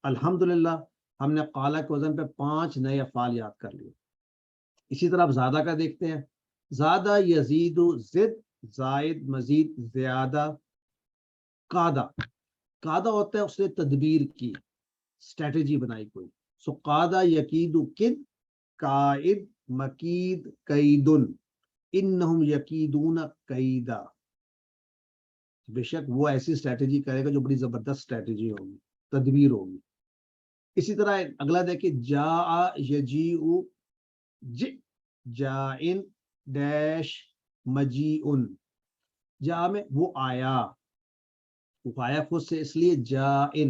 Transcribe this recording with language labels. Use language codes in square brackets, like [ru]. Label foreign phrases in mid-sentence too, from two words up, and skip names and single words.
[ur] الحمدللہ ہم نے قالا کے وزن پہ 5 نئے افعال یاد کر لیے. اسی طرح آپ زیادہ کا دیکھتے ہیں. [ar] زیادہ یزید زد, زائد, مزید, زیادہ. [ur] قادہ, قادہ ہوتا ہے اس نے تدبیر کی, اسٹریٹجی بنائی کوئی. [ar] سو قادہ یقید کد, قائد, مکید, قیدن, انہم یقیدون قیدا. [ur] بے شک وہ ایسی اسٹریٹجی کرے گا جو بڑی زبردست اسٹریٹجی ہوگی, تدبیر ہوگی. اسی طرح اگلا دیکھیں, [ar] جاء یجیء, جائن ڈیش مجیئن. [ur] جا میں وہ آیا, وہ آیا خود سے, اس لیے جائن.